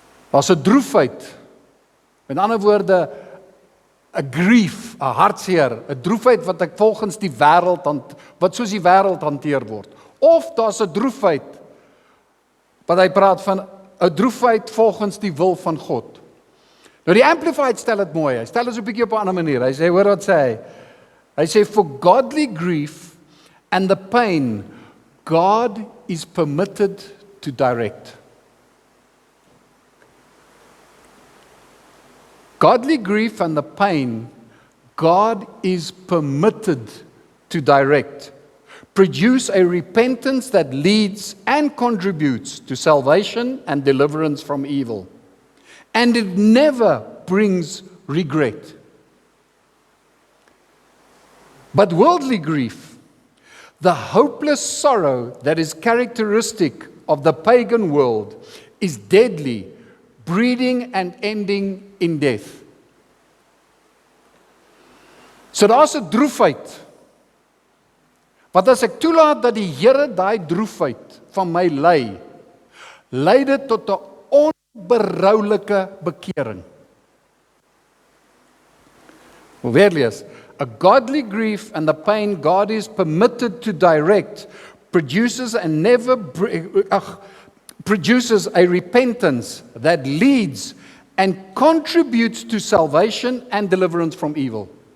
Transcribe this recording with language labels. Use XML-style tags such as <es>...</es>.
<af>Daar's 'n droefheid, met ander woorde, 'n grief, 'n hartseer, 'n droefheid wat ek volgens die wêreld, wat soos die wêreld hanteer word. Of daar's 'n droefheid, wat hy praat van 'n droefheid volgens die wil van God. Nou die Amplified stel dit mooi, hy stel dit so 'n bietjie op 'n ander manier. Hy sê, hoor wat sê hy? Hy sê,</af> <en>for godly grief and the pain, God is permitted to to direct. Godly grief and the pain, God is permitted to direct. Produce a repentance that leads and contributes to salvation and deliverance from evil. And it never brings regret. But worldly grief, the hopeless sorrow that is characteristic of the pagan world, is deadly, breeding and ending in death.</en> <af>So daar's 'n droefheid. Want as ek toelaat dat die Here daai droefheid van my lei dit tot 'n onberoulike bekering. Wil weer lees.</af> <en>A godly grief and the pain God is permitted to direct produces a repentance that leads and contributes to salvation and deliverance from evil.</en>